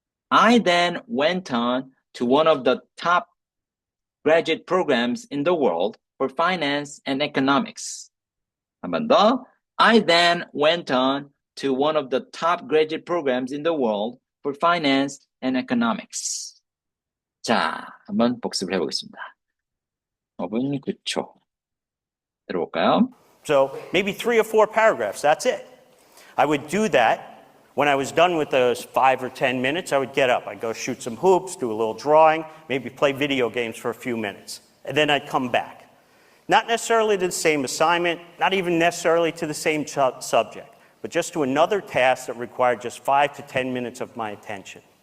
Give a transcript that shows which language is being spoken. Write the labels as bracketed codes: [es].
[en] I then went on to one of the top graduate programs in the world for finance and economics. [ko] 한 번 더. [en] I then went on to one of the top graduate programs in the world for finance and economics. [ko] 자, 한번 복습을 해보겠습니다. 5분 9초. 들어볼까요? [en] So maybe 3 or 4 paragraphs, that's it. I would do that. When I was done with those 5 or 10 minutes, I would get up. I'd go shoot some hoops, do a little drawing, maybe play video games for a few minutes. And then I'd come back. Not necessarily to the same assignment, not even necessarily to the same subject, but just to another task that required just 5 to 10 minutes of my attention.